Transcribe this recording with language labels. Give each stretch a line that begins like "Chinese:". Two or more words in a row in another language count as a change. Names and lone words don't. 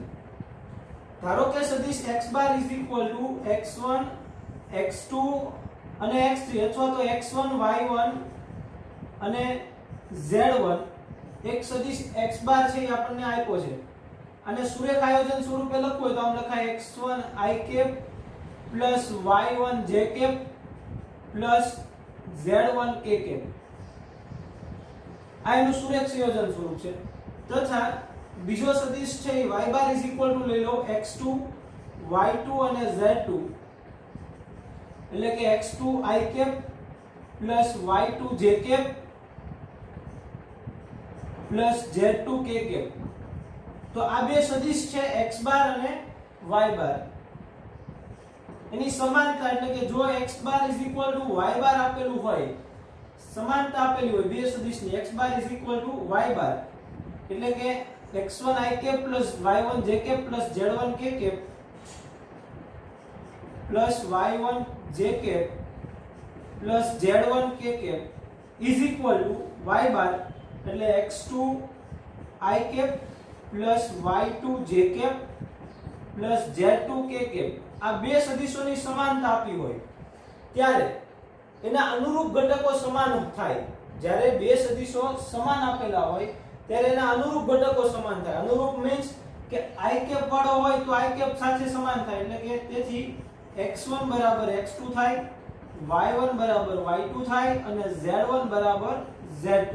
Gujarati: ધારો કે સદિશ x બાર
English: is equal to
Gujarati: x1 x2 અને x3 અથવા તો x1 y1 અને z1 એક સદિશ x બાર છે એ આપણને આપ્યો છે. અને સુરેખ આયોજન સ્વરૂપે લખવું હોય તો આમ લખાય
English: x1 i cap plus y1 j cap plus z1 k cap.
Gujarati: આ એનું સુરેખ સંયોજન સ્વરૂપ છે. તથા બીજો સદિશ છે y બાર
English: is equal to
Gujarati: લઈ લો x2 y2 અને z2 એટલે કે
English: x2 i cap plus y2 j cap plus z2 k cap.
Gujarati: તો આ બે સદિશ છે x બાર અને y બાર. એની સમાનતા એટલે કે જો x બાર
English: is equal to
Gujarati: y બાર આપેલું હોય, સમાનતા આપેલી હોય બે સદિશની x બાર
English: is equal to
Gujarati: y બાર એટલે કે
English: x1 i cap plus y1 j cap plus z1 k cap plus y1 j cap plus z1 k cap is equal to y
Gujarati: બાર એટલે
English: x2 i cap plus y2 j cap plus z2 k cap.
Gujarati: આ બે સદિશોની સમાનતા આપી હોય ત્યારે એના અનુરૂપ ઘટકો સમાન થાય. જ્યારે બે સદિશો સમાન આપેલા હોય ત્યારે એના અનુરૂપ ઘટકો સમાન થાય. અનુરૂપ મીન્સ કે i cap વાળો હોય તો i cap સાથે સમાન થાય. એટલે કે તેથી x1 બરાબર x2 થાય, y1 બરાબર y2 થાય અને z1 બરાબર z2.